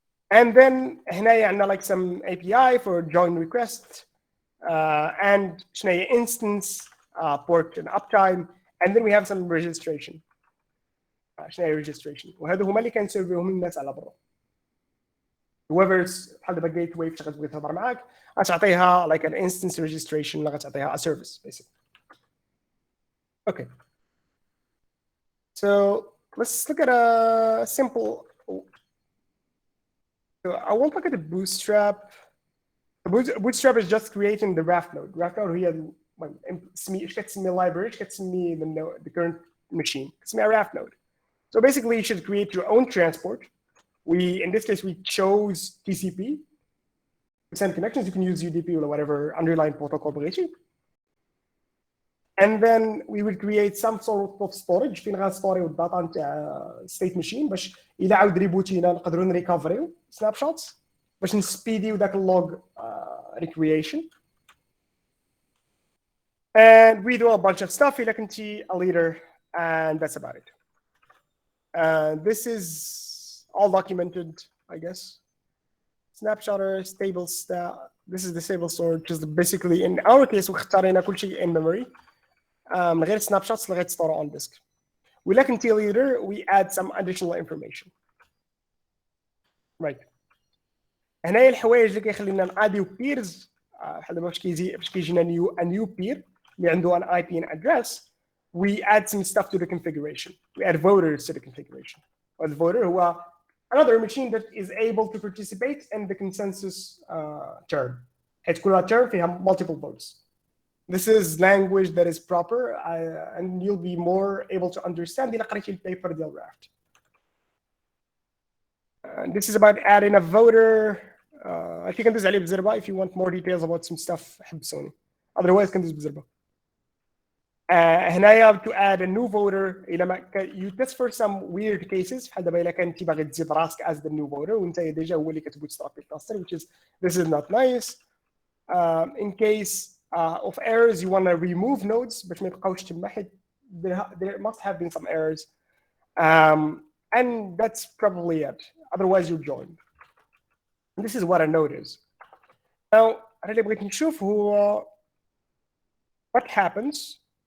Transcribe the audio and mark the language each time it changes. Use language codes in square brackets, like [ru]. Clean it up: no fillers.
[en] And then هنايا عندنا like some API for join request and شناهي instance port and uptime and then we have some registration. [ar] شناهي registration وهادو هما اللي كنسيرفيوهم الناس على برا. whoever's بحال دابا جيت واي فاش غتبغي تهضر معاك غتعطيها [en] like an instance registration [ar] ولا غتعطيها [en] a service basically. Okay. So let's look at a simple. So I won't look at the bootstrap. The bootstrap is just creating the raft node. [ar] Raft node هي ايش كتسمي library ايش كتسمي the current machine كتسميها raft node. [en] So basically you should create your own transport. In this case we chose TCP. To send connections you can use UDP or whatever underlying protocol بغيتي. And then we will create some sort of storage [ar] فين غنستوريو الداتا نتاع state machine باش إلا عاود ريبوتينا نقدروا نريكفريو سناب شوتس باش نسبيديو داك اللوج recreation. [en] And we do a bunch of stuff إلا كنتي a leader and that's about it. This is all documented, I guess. Snapshotter, stable stat. This is the stable storage, which is basically in our case [ar] واختارينا كل شيء [en] in memory. [ar] من غير snapshots لغاية store on disk. ولكن [en] until later we add some additional information. Right. [ar] هنايا الحوايج اللي كيخلينا نعاديو peers بحال دابا باش كيجينا a new peer اللي عنده [en] an IP and address. We add some stuff to the configuration. We add voters to the configuration. The voter هو another machine that is able to participate in the consensus term. حيت كل term فيها multiple votes. This is language that is proper and you'll be more able to understand [ar] إلا قريتي البيبر ديال [en] raft. This is about adding a voter. I think [ar] كندوز عليه بزربة [en] if you want more details about some stuff [ar] حبسوني. Otherwise كندوز بزربة. هنايا [en] to add a new voter [ar] إلا ما you test for some weird cases بحال دابا إلا كنتي باغي تزيد راسك as the new voter وأنت ديجا هو اللي كتبوت ستارت الكلاستر [en] which is this is not nice. In case of errors you want to remove nodes [ar] باش ما يبقاوش تما حيت [en] there must have been some errors and that's probably it. Otherwise you join. And this is what a node is. Now أنا اللي بغيت نشوف هو what happens.